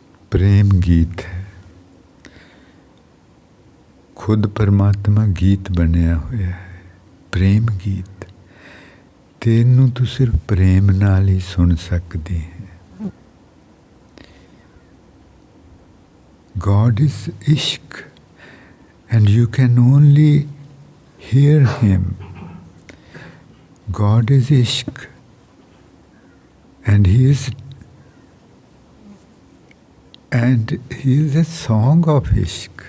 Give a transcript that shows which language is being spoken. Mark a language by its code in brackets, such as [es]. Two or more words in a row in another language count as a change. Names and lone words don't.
[pa] ਪ੍ਰੇਮ ਗੀਤ ਹੈ। ਖ਼ੁਦ ਪਰਮਾਤਮਾ ਗੀਤ ਬਣਿਆ ਹੋਇਆ ਹੈ, ਪ੍ਰੇਮ ਗੀਤ। ਤੈਨੂੰ ਤੂੰ ਸਿਰਫ਼ ਪ੍ਰੇਮ ਨਾਲ ਹੀ ਸੁਣ ਸਕਦੀ ਹੈ। [en] God is Ishq, and you can only hear Him. God is Ishq, and He is a song of Ishq.